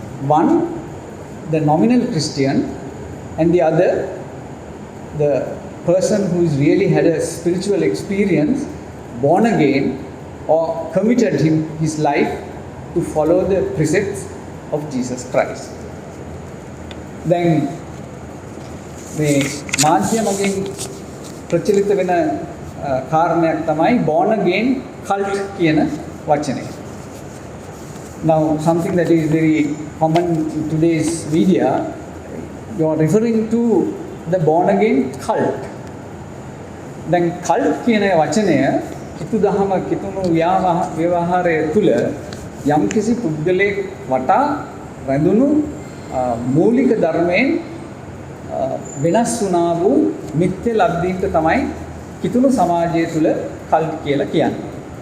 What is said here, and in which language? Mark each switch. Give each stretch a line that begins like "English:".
English: One, the nominal Christian, and the other, the person who has really had a spiritual experience, born again, or committed his life to follow the precepts of Jesus Christ.
Sinhala: Then මේ මාධ්‍යමකින් ප්‍රචලිත වෙන කාරණයක් තමයි born again cult කියන වචනය.
English: Now something that is very common in today's media, you are referring to the born again cult.
Sinhala: දැන් cult කියන වචනය කිතු දහම කිතුණු ව්‍යවහාරය තුළ යම්කිසි පුද්ගලයෙක් වටා රැඳුණු මූලික ධර්මයෙන් වෙනස් වුණා වූ මිත්‍ය ලබ්ධීන්ට තමයි කිතුණු සමාජය තුළ කල්ට් කියලා කියන්නේ.